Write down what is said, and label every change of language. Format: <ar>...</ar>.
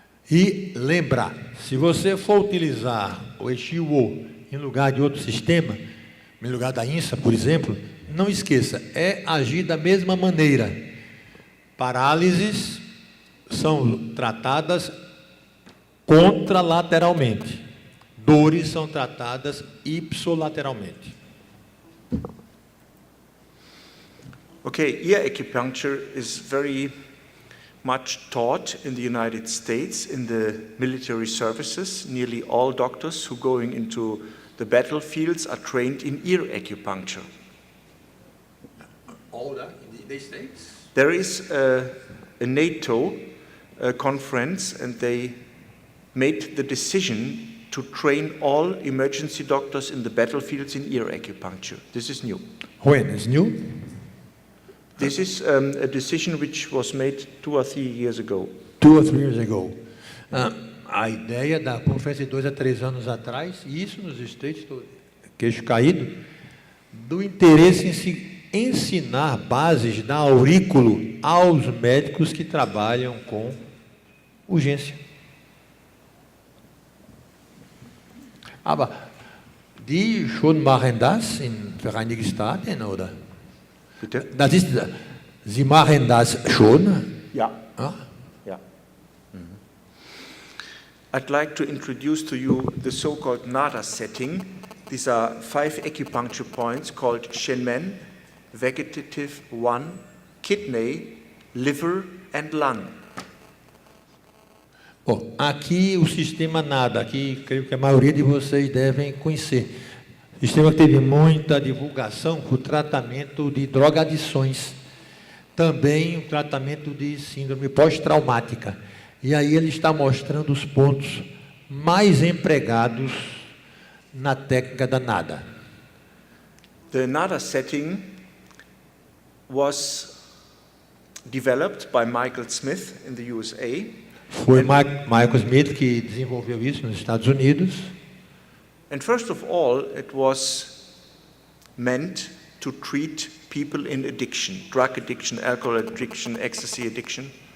<pt>E lembrar, se você for utilizar o HUO em lugar de outro sistema, em lugar da INSA, por exemplo, não esqueça, é agir da mesma maneira. Parálises são tratadas contralateralmente. Dores são tratadas ipsolateralmente.</pt> <en>Okay, ear acupuncture is very much taught in the United States in the military services. Nearly all doctors who going into the battlefields are trained in ear acupuncture. All that in the States? There is a NATO conference, and they made the decision to train all emergency doctors in the battlefields in ear acupuncture. This is new. When is new? This is a decision which was made 2 or 3 years ago. 2 or 3 years ago.</en> <pt>A ideia da conferência de 2 a 3 anos atrás, e isso nos States, queixo caído, do interesse em se ensinar bases da aurículo aos médicos que trabalham com urgência.</pt> <de>Aber die schon machen das in Vereinigten Staaten, oder? Bitte? Das ist, Sie machen das schon? Ja. Ah?</de> <en>Yeah. I'd like to introduce to you the so-called NADA setting. These are 5 acupuncture points called Shenmen, vegetative 1, kidney, liver and lung.</en> <pt>Bom, aqui o sistema NADA, que creio que a maioria de vocês devem conhecer. Sistema que teve muita divulgação para o tratamento de drogadições. Também o tratamento de síndrome pós-traumática. E aí ele está mostrando os pontos mais empregados na técnica da NADA.</pt> <en>The NADA setting was developed by Michael Smith in the USA.</en> <pt>Foi Michael Smith que desenvolveu isso nos Estados Unidos.</pt> <en>And first of all, it was meant to treat people in addiction, drug addiction, alcohol addiction, ecstasy addiction.</en>